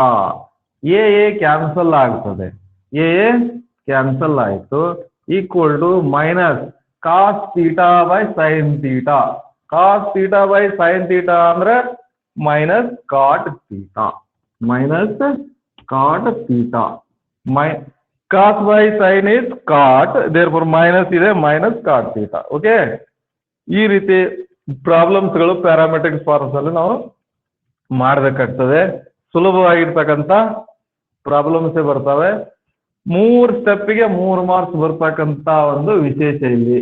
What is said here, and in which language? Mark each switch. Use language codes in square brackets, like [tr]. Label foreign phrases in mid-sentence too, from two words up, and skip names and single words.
[kn] ಎ ಕ್ಯಾನ್ಸಲ್ ಆಗ್ತದೆ, ಎ ಕ್ಯಾನ್ಸಲ್ ಆಯ್ತು, [en] equal to minus cos theta by sine theta. cos theta by sine theta ಅಂದ್ರೆ minus cot theta, minus cot theta. Cos by sin is cot, therefore minus ಇದೆ, minus cot theta. [kn] ಓಕೆ, ಈ ರೀತಿ ಪ್ರಾಬ್ಲಮ್ಸ್ಗಳು [en] parametric forms [kn] ಅಲ್ಲಿ ನಾವು ಮಾಡಬೇಕಾಗ್ತದೆ. ಸುಲಭವಾಗಿರ್ತಕ್ಕಂಥ ಪ್ರಾಬ್ಲಮ್ಸೇ ಬರ್ತವೆ. 3 ಸ್ಟೆಪ್ಗೆ 3 ಮಾರ್ಕ್ಸ್ ಬರ್ತಕ್ಕಂಥ ಒಂದು ವಿಶೇಷ ಇಲ್ಲಿ.